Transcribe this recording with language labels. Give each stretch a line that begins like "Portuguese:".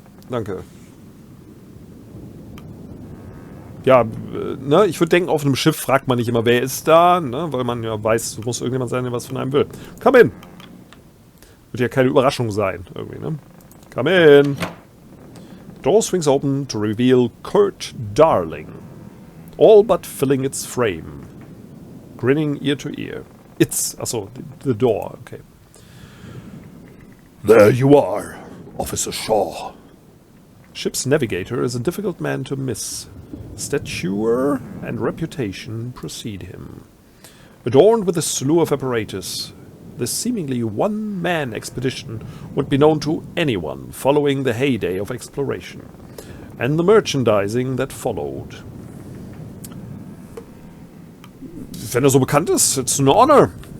German: Danke. Ja, ne, ich würde denken, auf einem Schiff fragt man nicht immer, wer ist da, ne, weil man ja weiß, es muss irgendjemand sein, der was von einem will.
English: Come in!
German: Wird ja keine Überraschung sein, irgendwie, ne?
English: Come in! Door swings open to reveal Kurt Darling. All but filling its frame. Grinning ear to ear. It's, achso, the door, okay. There you are, Officer Shaw. Ship's navigator is a difficult man to miss. Stature and reputation precede him. Adorned with a slew of apparatus, this seemingly one-man expedition would be known to anyone following the heyday of exploration, and the merchandising that followed.
German: Wenn so bekannt ist,
English: it's an honor.